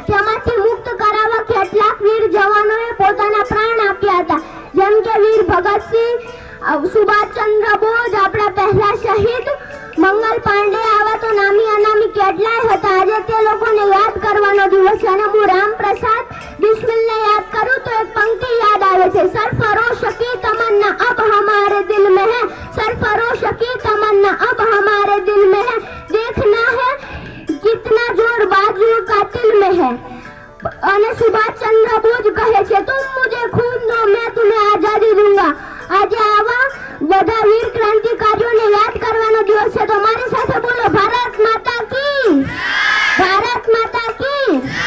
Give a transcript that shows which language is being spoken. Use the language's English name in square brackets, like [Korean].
[Gujarati] તેમાંથી મુક્ત કરાવવા કેટલાક વીર જવાનોએ પોતાના પ્રાણ આપ્યા હતા, જેમ કે વીર ભગતસિંહ, સુભાષચંદ્ર બોઝ, આપણા પહેલા શહીદ મંગલ પાંડે, આવા તો નામી અનામી કેટલાય હતા. આજે તે લોકોને યાદ કરવાનો દિવસ છે અને હું રામપ્રસાદ બિસ્મિલને યાદ કરું તો એક પંક્તિ યાદ આવે છે. [Hindi] સરફરોશ की तमन्ना अब हमारे दिल में है, सरफरोश की तमन्ना अब हमारे दिल में है, देखना है कितना जोर बाजुओं का तिल में है. [Gujarati] અને સુભાષચંદ્ર બોઝ કહે છે [Hindi] तुम मुझे खून दो मैं तुम्हें आजादी दूंगा. [Gujarati] આજે આવા બધા વીર ક્રાંતિકારીઓને યાદ કરવાનો દિવસ છે તો મારી સાથે બોલો ભારત માતા કી, ભારત માતા કી.